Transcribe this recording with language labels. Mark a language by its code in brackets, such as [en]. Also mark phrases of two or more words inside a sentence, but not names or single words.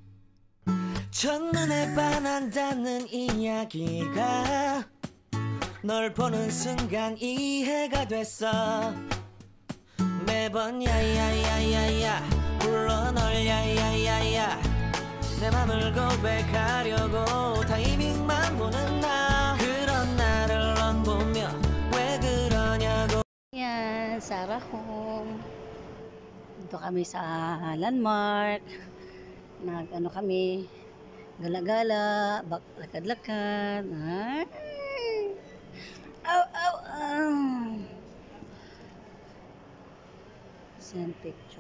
[ko] 첫눈에 반한다는 이야기가 널 보는 순간 이해가 됐어. 매번 야야야야야 불러 널 야야야야, 내 맘을 고백하려고 타이밍만 보는 나. 그런 나를 넌 보며 왜 그러냐고. [tl] Yan, Sarah Home. Dito kami sa landmark. Nag-ano kami, gala-gala, lakad-lakad. Ay! Aw, aw, aw. [en] Send picture.